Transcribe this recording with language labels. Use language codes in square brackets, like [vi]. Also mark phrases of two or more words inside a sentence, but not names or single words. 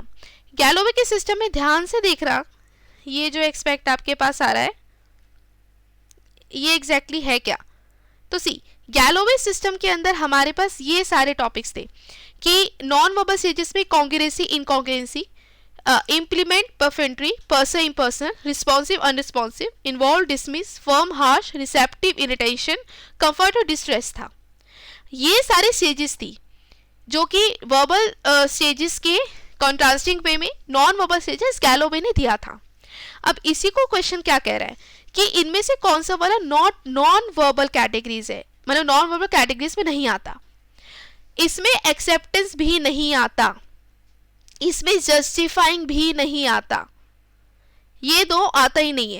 [hi] गैलोवे के सिस्टम में ध्यान से देख रहा, ये जो एक्सपेक्ट आपके पास आ रहा है ये एग्जैक्टली है क्या। तो सी गैलोवे सिस्टम के अंदर हमारे पास ये सारे टॉपिक्स थे कि [en] non verbal stages [hi] में [en] congruency incongruency, implement perfunctory, person impersonal, responsive unresponsive, involve dismiss, firm harsh, receptive irritation, comfort [hi] और distress था। ये सारे स्टेजेस थी जो कि [en] verbal stages [hi] के [en] contrasting way [hi] में [en] non verbal stages [hi] गैलोवे ने दिया था। अब इसी को क्वेश्चन क्या कह रहा है कि इनमें से कौन सा वाला [en] non verbal categories [hi] है, मतलब [en] non verbal categories [hi] में नहीं आता, इसमें एक्सेप्टेंस भी नहीं आता, इसमें जस्टिफाइंग भी नहीं आता, ये दो आता ही नहीं है।